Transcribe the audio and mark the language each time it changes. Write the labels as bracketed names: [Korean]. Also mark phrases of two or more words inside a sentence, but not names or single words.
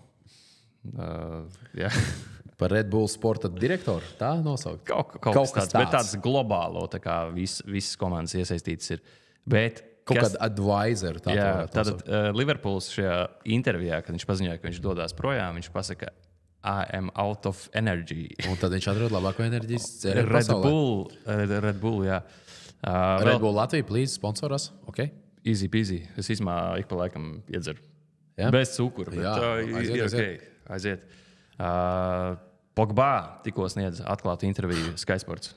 [Latvian] Par Red Bull sporta direktoru, tā nosaukt? Kaut kas tāds, bet tāds globālo, tā kā visas komandas iesaistītas ir. Bet kaut kāda advisor. Tātad Liverpools šajā intervijā, kad viņš paziņoja, ka viņš dodās projām, viņš pasaka, [English] I am out of energy. [Latvian] Un tad viņš atrod labāko enerģijas dzērienu pasaulē. Red Bull, jā. Red Bull Latvija, please, sponsoras. Okay. [English] Easy peasy. [Latvian] Es īstenībā ik pa laikam iedzeru. Ja? Bez cukura. Aiziet. Pogba tikko sniedz atklātu interviju Sky Sports.